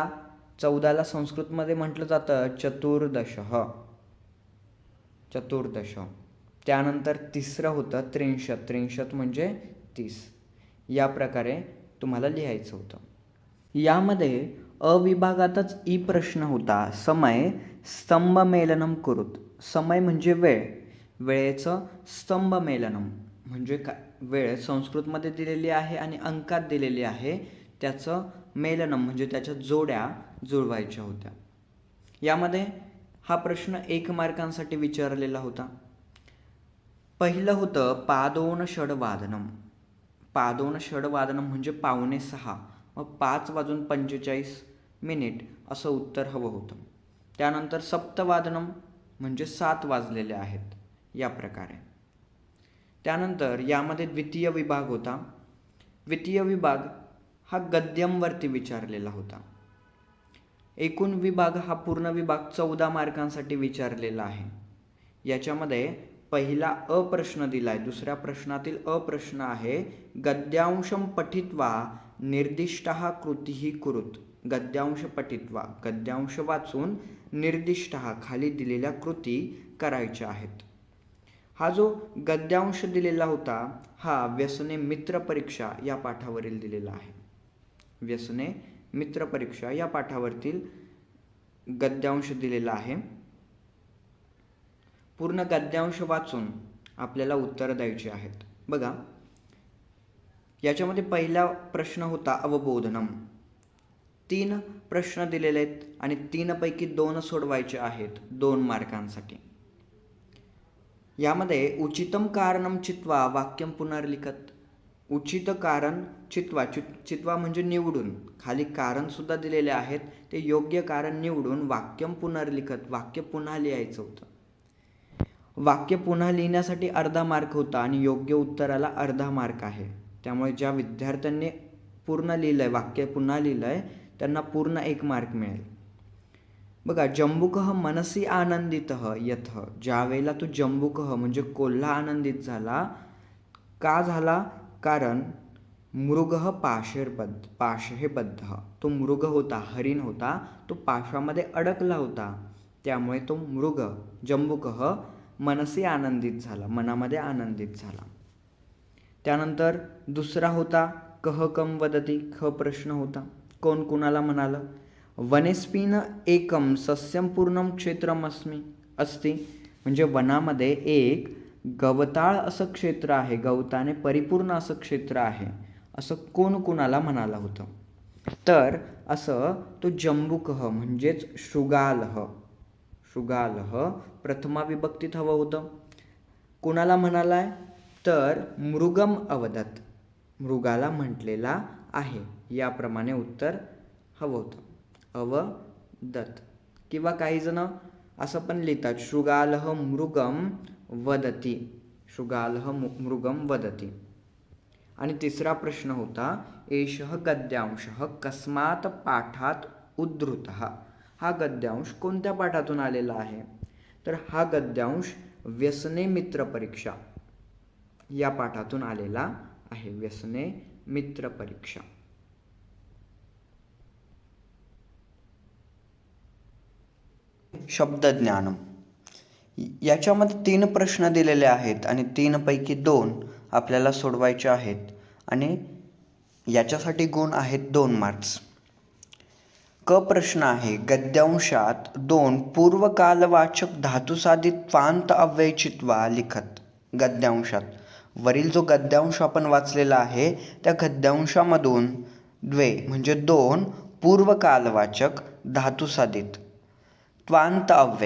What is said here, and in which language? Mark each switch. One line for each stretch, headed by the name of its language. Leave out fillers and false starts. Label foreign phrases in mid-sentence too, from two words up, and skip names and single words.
Marathi: 14ला संस्कृतमध्ये म्हटलं जातं चतुर्दश. त्यानंतर तिसरं होतं 63 म्हणजे 30. या प्रकारे तुम्हाला लिहायचं होतं. यामध्ये अविभागातच ई प्रश्न होता
Sanskrit: समय स्तंभमेलनम कुरुत.
Marathi: समय म्हणजे वेळ, वेळेचं स्तंभमेलनम म्हणजे काय, वेळ संस्कृतमध्ये दिलेली आहे आणि अंकात दिलेली आहे, त्याचं मेलनम म्हणजे त्याच्या जोड्या जुळवायच्या होत्या. यामध्ये हा प्रश्न 1 मार्कांसाठी विचारलेला होता. पहिलं होतं
Sanskrit: पादोन षडवादनम. पादोन षडवादनम
Marathi: म्हणजे 5:45 व 5:45 असं उत्तर हवं होतं. त्यानंतर सप्तवादनम म्हणजे 7 वाजलेले आहेत, या प्रकारे. त्यानंतर यामध्ये द्वितीय विभाग होता. द्वितीय विभाग हा गद्यमवरती विचारलेला होता. एकूण विभाग हा पूर्ण विभाग 14 मार्कांसाठी विचारलेला आहे. याच्यामध्ये पहिला अ प्रश्न दिलाय, दुसऱ्या प्रश्नातील अ प्रश्न आहे
Sanskrit: गद्यांशम पठित्वा निर्दिष्टः कृतीः कुरुत. गद्यांश पठित्वा,
Marathi: गद्यांश वाचून निर्दिष्टः खाली दिलेल्या कृती करायच्या आहेत. हा जो गद्यांश दिलेला होता हा व्यसने मित्र परीक्षा या पाठावरील दिलेला आहे. व्यसने मित्र परीक्षा या पाठावरील गद्यांश दिलेला आहे. पूर्ण गद्यांश वाचून आपल्याला उत्तर द्यायची आहेत. बघा याच्यामध्ये पहिला प्रश्न होता अवबोधनम. 3 प्रश्न दिलेले आहेत आणि 3 पैकी 2 सोडवायचे आहेत 2 मार्कांसाठी.
Sanskrit: यामध्ये उचितम कारणम चित्वा वाक्यम पुनर्लिखत.
Marathi: उचित कारण चित्वा म्हणजे निवडून, खाली कारण सुद्धा दिलेले आहेत, ते योग्य कारण निवडून
Sanskrit: वाक्यम पुनर्लिखत,
Marathi: वाक्य पुन्हा लिहायचं होतं. वाक्य पुन्हा लिहिण्यासाठी अर्धा मार्क होता आणि योग्य उत्तराला अर्धा मार्क आहे. त्यामुळे ज्या विद्यार्थ्यांनी पूर्ण लिहिलंय, वाक्य पुन्हा लिहिलंय, त्यांना पूर्ण 1 मार्क मिळेल. बघा,
Sanskrit: जंबुकः मनसी आनंदितः यथ.
Marathi: ज्यावेळेला तो जंबुकः म्हणजे कोल्हा आनंदित झाला, का झाला?
Sanskrit: कारण मृगः पाशेबद्ध.
Marathi: तो मृग होता, हरिण होता, तो पाशामध्ये अडकला होता. त्यामुळे तो मृग
Sanskrit: जंबुकः मनसी
Marathi: आनंदित झाला, मनामध्ये आनंदित झाला.
Sanskrit: त्यानंतर दुसरा होता कह कम वदती.
Marathi: ख प्रश्न होता, कोण कुणाला म्हणालं?
Sanskrit: वनेस्मिन एकम सस्यम पूर्णम क्षेत्रम अस्ति.
Marathi: म्हणजे वनामध्ये एक गवताळ असं क्षेत्र आहे, गवताने परिपूर्ण असं क्षेत्र आहे, असं कोण कुणाला म्हणालं होतं? तर असं तो जंबुकः म्हणजेच शृगालः प्रथमा विभक्तीत हवं होतं. कुणाला म्हणालाय? तर
Sanskrit: मृगम अवदत,
Marathi: मृगाला म्हटलेला आहे, याप्रमाणे उत्तर हवं होतं.
Sanskrit: अवदत.
Marathi: किंवा काही जण असं पण लिहितात
Sanskrit: शृगालः मृगम वदती, शृगालः मृगम वदती.
Marathi: आणि तिसरा प्रश्न होता
Sanskrit: एषः गद्यांशः कस्मात् पाठात उद्धृतः.
Marathi: हा गद्यांश कोणत्या पाठातून आलेला आहे? तर हा गद्यांश व्यसने मित्र परीक्षा या पाठातून आलेला आहे.
Sanskrit: व्यसने मित्र परीक्षा. शब्दज्ञानम.
Marathi: याच्यामध्ये 3 प्रश्न दिलेले आहेत आणि 3 पैकी 2 आपल्याला सोडवायचे आहेत आणि याच्यासाठी गुण आहेत 2 मार्क्स. क प्रश्न आहे गद्यांशात 2 पूर्वकालवाचक धातुसाधित त्वांत अव्यय
Sanskrit: चित्वा लिखत.
Marathi: गद्यांशात वरील जो गद्यांश आपण वाचलेला आहे त्या गद्यांशामधून म्हणजे 2 पूर्वकालवाचक धातुसाधित त्वांत अव्यय.